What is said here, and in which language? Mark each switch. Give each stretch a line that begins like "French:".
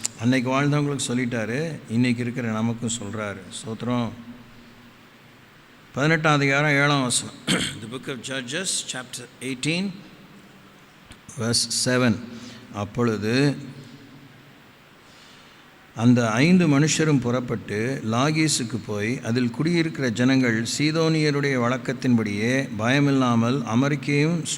Tamil: அன்னைக்கு வாழ்ந்தவங்களுக்கு சொல்லிட்டாரு, இன்றைக்கி இருக்கிற நமக்கும் சொல்கிறாரு. ஸ்தோத்திரம். 18ஆம் அதிகாரம் 7ஆம் வசனம்.
English: The book of Judges chapter 18 verse 7.
Tamil: அப்பொழுது அந்த 5 மனுஷரும் புறப்பட்டு லாகீசுக்கு போய் அதில் குடியிருக்கிற ஜனங்கள் சீதோனியருடைய வழக்கத்தின்படியே பயமில்லாமல் அமெரிக்கையும்